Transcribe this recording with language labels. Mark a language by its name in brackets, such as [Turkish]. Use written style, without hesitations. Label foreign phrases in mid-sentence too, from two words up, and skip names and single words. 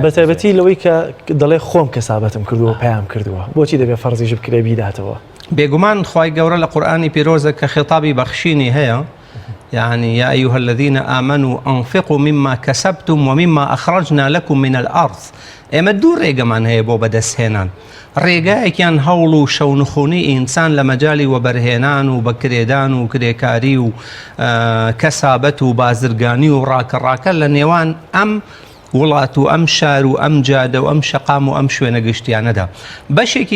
[Central Kurdish] بەتایبەتی لەوەی کە دەڵێ خۆم کەسابەتم کردووە پەیام کردووە بۆچی دەبێت فەرزیش بکرێ بیداتەوە بێگومان خوای گەورە لە قورئانی پیرۆزە کە خێتابی بەخشینی هەیە يعني [Arabic] يا أيها الذين آمنوا أنفقوا مما كسبتم ومما أخرجنا لكم من الأرض [Central Kurdish] ئێمە دوو ڕێگەمان هەیە بۆ بەدەستهێنان ڕێگایەکیان هەوڵ و شەونخونی ئینسان لە مەجای وەبەرهێنان و بەکرێدان و کرێکاری و کەسابەت و بازرگانی و ڕاکەڕاکە لە نێوان ئەم وڵات و ئەم شار و ئەم جادە و ئەم شەقام و ئەم شوێنە گشتیانەدا بەشێکی